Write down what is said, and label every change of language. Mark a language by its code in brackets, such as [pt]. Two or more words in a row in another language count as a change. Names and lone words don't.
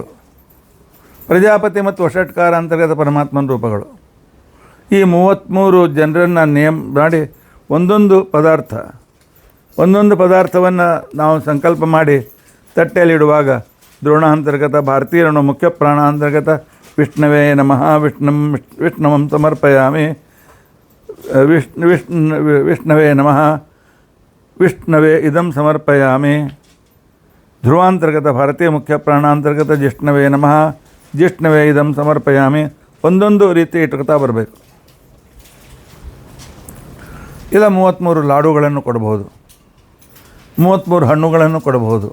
[kn] ಪ್ರಜಾಪತಿ ಮತ್ತು ವಷಟ್ಕಾರ ಅಂತರ್ಗತ ಪರಮಾತ್ಮನ ರೂಪಗಳು. ಈ 33 ಜನರನ್ನು ಮಾಡಿ ಒಂದೊಂದು ಪದಾರ್ಥವನ್ನು ನಾವು ಸಂಕಲ್ಪ ಮಾಡಿ ತಟ್ಟೆಯಲ್ಲಿಡುವಾಗ ದ್ರೋಣಾಂತರ್ಗತ ಭಾರತೀಯರನ್ನು ಮುಖ್ಯ ಪ್ರಾಣಾಂತರ್ಗತ [sa] ವಿಷ್ಣವೇ ನಮಃ ವಿಷ್ಣವಂ ಸಮರ್ಪಯಾಮಿ ವಿಷ್ಣವೇ ನಮಃ ವಿಷ್ಣವೇ ಇದಂ ಸಮರ್ಪಯಾಮಿ. ಧ್ರುವಾಂತರ್ಗತ ಭಾರತೀಯ ಮುಖ್ಯ ಪ್ರಾಣಾಂತರ್ಗತ ಜಿಷ್ಣವೇ ನಮಃ ಜಿಷ್ಣವೇ ಇದಂ ಸಮರ್ಪಯಾಮಿ. [kn] ಒಂದೊಂದು ರೀತಿ ಇಟ್ಕೊತಾ ಬರಬೇಕು. ಇಲ್ಲ 33 ಲಾಡುಗಳನ್ನು ಕೊಡಬಹುದು, 33 ಹಣ್ಣುಗಳನ್ನು ಕೊಡಬಹುದು.